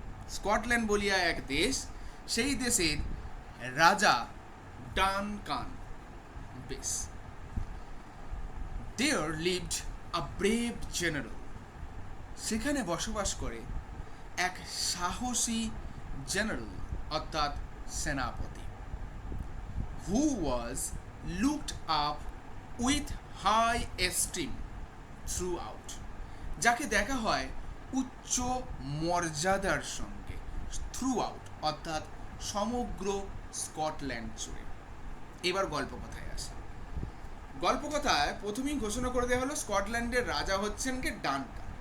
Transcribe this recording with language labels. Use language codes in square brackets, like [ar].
[bn] Scotland বলিয়া এক দেশ, সেই দেশের রাজা ডানকান। [en] বেশ, there lived a brave general। [bn] সেখানে বসবাস করে এক সাহসী জেনারেল, অর্থাৎ সেনাপতি। [en] who was looked up with high esteem throughout। [bn] যাকে দেখা হয় উচ্চ মর্যাদার সঙ্গে, throughout অর্থাৎ সমগ্র স্কটল্যান্ড জুড়ে। এবার গল্প কথায় আসে। গল্প কথায় প্রথমেই ঘোষণা করে দেওয়া হলো স্কটল্যান্ডের রাজা হচ্ছেন কে? ডানকান।